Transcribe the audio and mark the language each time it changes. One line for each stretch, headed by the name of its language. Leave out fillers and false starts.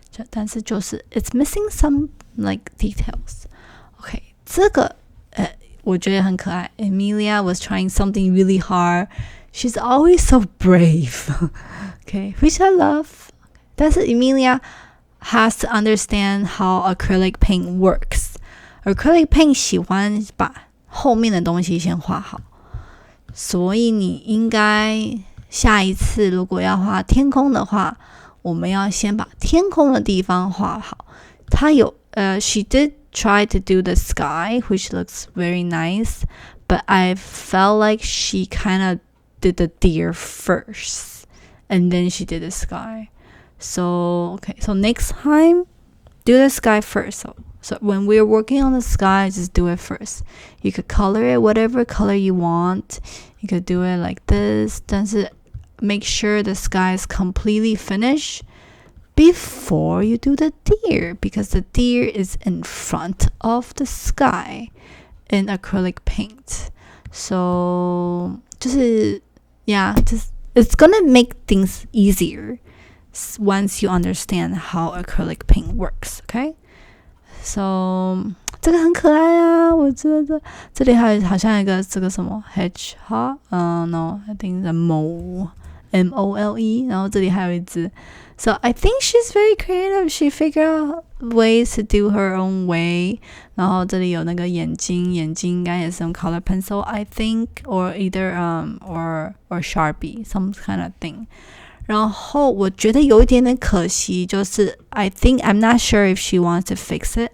Chinese: 但是就是
English: it's missing some like details.
Chinese: Okay, 这个我觉得很可爱。
English: Emilia was trying something really hard. She's always so brave. Okay, which I love.
Chinese: 但是
English: Emilia has to understand how acrylic paint works.
Chinese: Acrylic paint 喜欢把后面的东西先画好。所以你应该下一次如果要画天空的话，我们要先把天空的地方画好。她有
English: she did try to do the sky, which looks very nice, but I felt like she kind of did the deer first, and then she did the sky. So next time, do the sky first. So when we're working on the sky, just do it first. You could color it whatever color you want. You could do it like this.
Chinese: 但是
English: make sure the sky is completely finished before you do the deer, because the deer is in front of the sky in acrylic paint. So
Chinese: 就是
English: it's gonna make things easier once you understand how acrylic paint works. Okay?
Chinese: So 这个很可爱啊，我觉得这里还好像一个这个什么 hedgehog,
English: no, I think the mole,
Chinese: M-O-L-E, 然后这里还有一只。
English: So I think she's very creative. She figured out ways to do her own way.
Chinese: 然后这里有那个眼睛应该也是用 color pencil,
English: I think, or either or Sharpie, some kind of thing.
Chinese: 然后我觉得有一点点可惜，就是
English: I think I'm not sure if she wants to fix it.